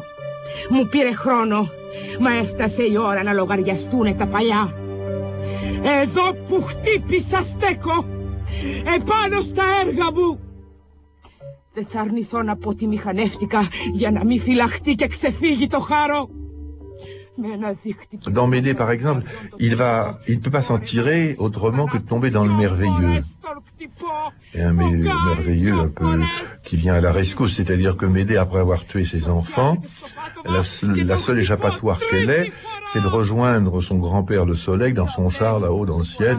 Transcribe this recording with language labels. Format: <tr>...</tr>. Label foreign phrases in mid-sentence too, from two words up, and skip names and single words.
<el>Μου πήρε χρόνο, μα έφτασε η ώρα να λογαριαστούνε τα παλιά. Εδώ που χτύπησα στέκω, επάνω στα έργα μου. Δεν θα αρνηθώ να πω ότι μηχανεύτηκα για να μην φυλαχτεί και ξεφύγει το χάρο.</el> <fr>Dans Médée, par exemple, il ne peut pas s'en tirer autrement que de tomber dans le merveilleux. Et un merveilleux un peu qui vient à la rescousse, c'est-à-dire que Médée, après avoir tué ses enfants, la seule échappatoire qu'elle ait, c'est de rejoindre son grand-père le soleil dans son char là-haut dans le ciel.</fr>